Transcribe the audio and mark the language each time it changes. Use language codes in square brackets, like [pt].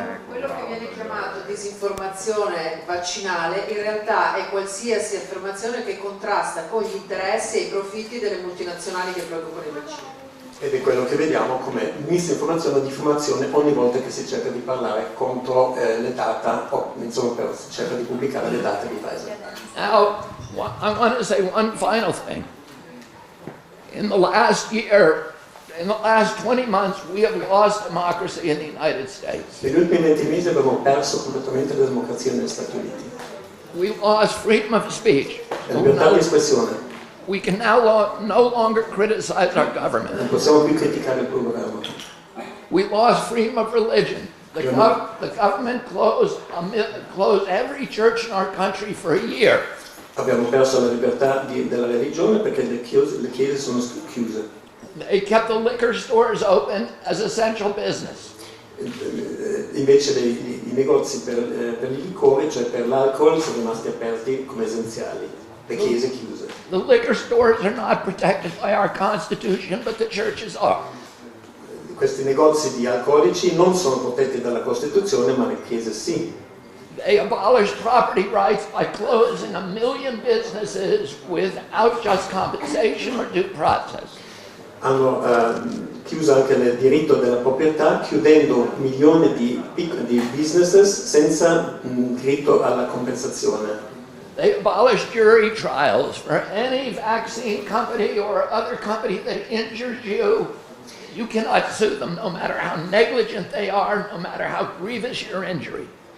[it] quello che viene chiamato disinformazione vaccinale in realtà è qualsiasi affermazione che contrasta con gli interessi e i profitti delle multinazionali che producono i vaccini. Ed è quello che vediamo come misinformazione o diffamazione ogni volta che si cerca di parlare contro le data o insomma si cerca di pubblicare le date di Pfizer. [en] Now, I want to say one final thing. In the last year, in the last 20 months, we have lost democracy in the United States. [it] Negli ultimi 20 mesi abbiamo perso completamente la democrazia negli Stati Uniti. [en] We lost freedom of speech. [it] La libertà di espressione. [en] We can now no longer criticize our government. [it] possiamo più criticare il tuo governo. [en] We lost freedom of religion. The government closed every church in our country for a year. [it] Abbiamo perso la libertà della religione perché le chiese sono chiuse. [en] They kept the liquor stores open as essential business. [it] Invece i negozi per i liquori, cioè per l'alcol, sono rimasti aperti come essenziali, le chiese chiuse. [en] The liquor stores are not protected by our Constitution, but the churches are. [it] Questi negozi di alcolici non sono protetti dalla Costituzione, ma le chiese sì. [en] They abolished property rights by closing 1 million businesses without just compensation or due process. [it] Hanno chiuso anche il diritto della proprietà, chiudendo milioni di businesses senza diritto alla compensazione. [en] They abolished jury trials for any vaccine company or other company that injures you. You cannot sue them, no matter how negligent they are, no matter how grievous your injury.